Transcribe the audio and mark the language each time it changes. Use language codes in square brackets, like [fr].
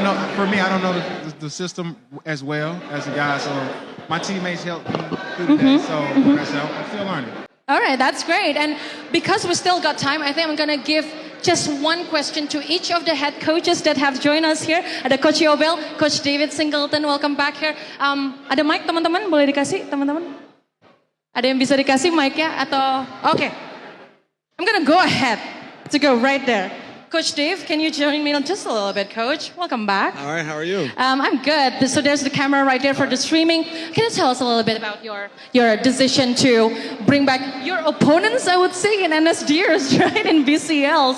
[en] I don't know, for me, I don't know the system as well as the guys, so my teammates help me through the day, so I'm still learning. All right, that's great. And because we still got time, I think I'm going to give just one question to each of the head coaches that have joined us here. [id] Ada Coach Yobel, Coach David Singleton, welcome back here. Ada mic teman-teman, boleh dikasih teman-teman? Ada yang bisa dikasih mic-nya atau? [en] Okay. I'm going to go ahead to go right there. Coach Dave, can you join me just a little bit, Coach? Welcome back. All right, how are you? I'm good. So there's the camera right there for the streaming. Can you tell us a little bit about your decision to bring back your opponents, I would say, in NSDers, right, in BCL?